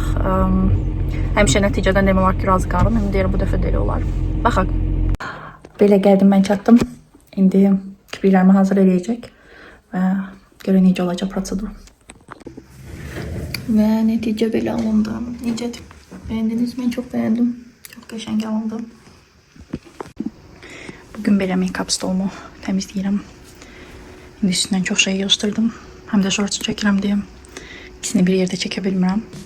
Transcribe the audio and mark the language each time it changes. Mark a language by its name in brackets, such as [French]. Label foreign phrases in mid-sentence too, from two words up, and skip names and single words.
[Azerbaijani] Həmişə nəticədən demək var ki, razı qalırım. İndi deyirəm, bu dəfə də elə olar. Baxaq. Belə gəldim, mən çatdım. İndi kipriklərimi hazır eləyəcək. Və görə necə olacaq prosedur. Və nəticə belə alındı. Necədir? [Turkish] Beğendiniz mi? Çok beğendim. [Azerbaijani] Çok qəşəng alındı. Bugün belə make-up stolumu təmizləyirəm. İndi üstündən çox şey yığışdırdım. Həm də shorts çəkirəm deyə ikisini bir yerdə çəkə bilmirəm.